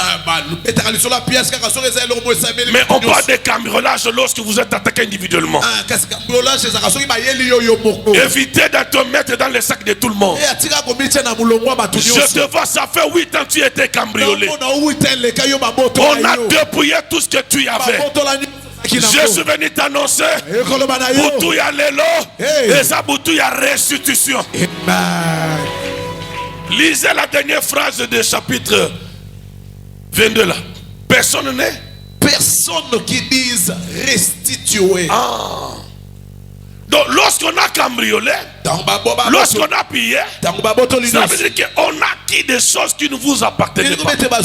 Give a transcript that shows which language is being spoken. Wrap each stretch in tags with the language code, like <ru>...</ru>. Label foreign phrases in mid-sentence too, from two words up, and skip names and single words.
<fr>Mais on parle de cambriolage lorsque vous êtes attaqué individuellement. Évitez de te mettre dans le sac de tout le monde. Je te vois, ça fait 8 ans que tu étais cambriolé. On a dépouillé tout ce que tu avais. Je suis venu t'annoncer</fr> <ln>Boutou ya lelo</ln> <fr>et ça</fr> <ln>Boutou ya</ln> <fr>restitution. Lisez la dernière phrase du chapitre 22 là. Personne n'est. Personne qui dise restituer. Donc lorsqu'on a cambriolé, lorsqu'on a pillé, ça veut dire qu'on a acquis des choses qui ne vous appartenaient pas.</fr>